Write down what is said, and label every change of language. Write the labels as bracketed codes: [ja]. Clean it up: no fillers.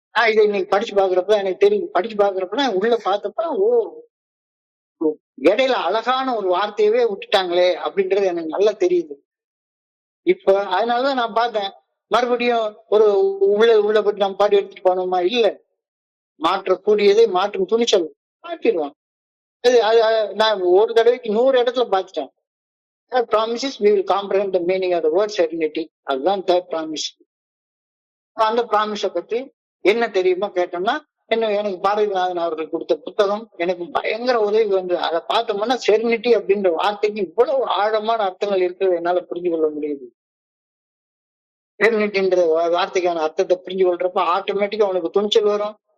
[ta] இதை இன்னைக்கு படிச்சு பாக்குறப்ப எனக்கு தெரியும். படிச்சு பாக்குறப்ப உள்ள பார்த்தப்ப இடையில அழகான ஒரு வார்த்தையவே விட்டுட்டாங்களே அப்படின்றது எனக்கு நல்லா தெரியுது இப்ப. அதனாலதான் நான் பார்த்தேன், மறுபடியும் ஒரு உள்ள போட்டு நம்ம பாட்டு எடுத்துட்டு போனோமா, இல்ல, மாற்றக்கூடியதை மாற்றும் துணிச்சல் மாற்றிடுவான். நான் ஒரு தடவைக்கு 100 இடத்துல பார்த்துட்டேன். [en] promises we will comprehend the meaning of the word serenity. [ta] அதுதான் தேர்ட் ப்ராமிஸ். அந்த ப்ராமிஸ பத்தி என்ன தெரியுமா கேட்டோம்னா, எனக்கு பாரதிநாதன் அவர்கள் கொடுத்த புத்தகம் எனக்கு பயங்கர உதவி வந்து. அதை பார்த்தோம்னா செரினிட்டி அப்படின்ற வார்த்தைக்கு இவ்வளவு ஆழமான அர்த்தங்கள் இருக்கிறது என்னால புரிஞ்சு கொள்ள முடியுது. செரினிட்டின்ற வார்த்தைக்கான அர்த்தத்தை புரிஞ்சு கொள்றப்ப ஆட்டோமேட்டிக்கா உனக்கு துணிச்சல் வரும்.